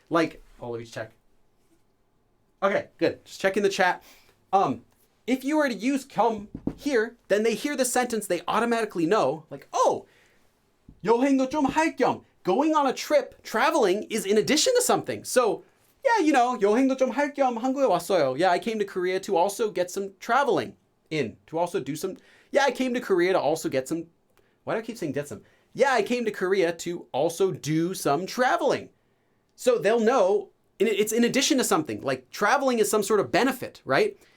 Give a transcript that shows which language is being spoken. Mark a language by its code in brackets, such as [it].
[en] Like, let me check. Okay, good. Just checking the chat. If you were to use 겸 here, then they hear the sentence, they automatically know, like, [ko] 여행도 좀 할 겸. [en] Going on a trip, traveling, is in addition to something. So, yeah, [ko] 여행도 좀 할 겸 한국에 왔어요. [en] Yeah, I came to Korea to also get some traveling in. To also do some, yeah, I came to Korea to also get some, why do I keep saying get some? Yeah, I came to Korea to also do some traveling. So they'll know it's in addition to something, like traveling is some sort of benefit, right?